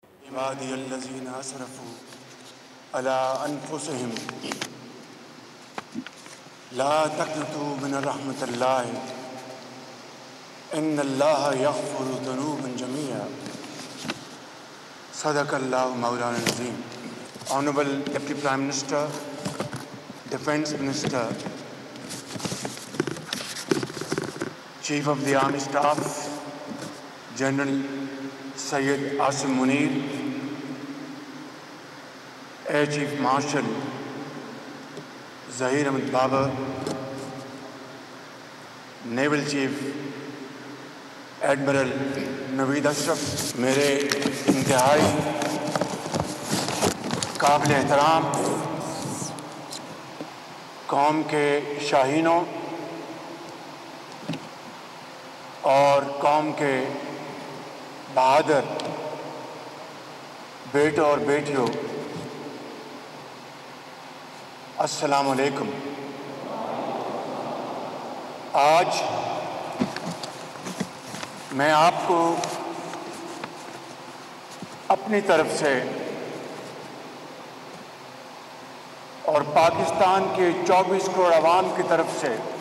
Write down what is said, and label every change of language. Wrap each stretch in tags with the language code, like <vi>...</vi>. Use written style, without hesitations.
<ar>عبادی الذین اسرفوا علی انفسہم لا تقنطوا من رحمۃ اللہ ان اللہ یغفر الذنوب جميعا صدق اللہ مولانا العظیم.</ar> <en>Honorable Deputy Prime Minister, Defence Minister, Chief of the Army Staff, General Syed Asim Munir, Air Chief Marshal Zahir Ahmed Babar, Naval Chief Admiral Naveed Ashraf,</en> <ur>میرے انتہائی قابل احترام قوم کے شاہینوں اور قوم کے بہادر بیٹوں اور بیٹیوں، السلام علیکم. آج میں آپ کو اپنی طرف سے اور پاکستان کے 24 کروڑ عوام کی طرف سے</ur>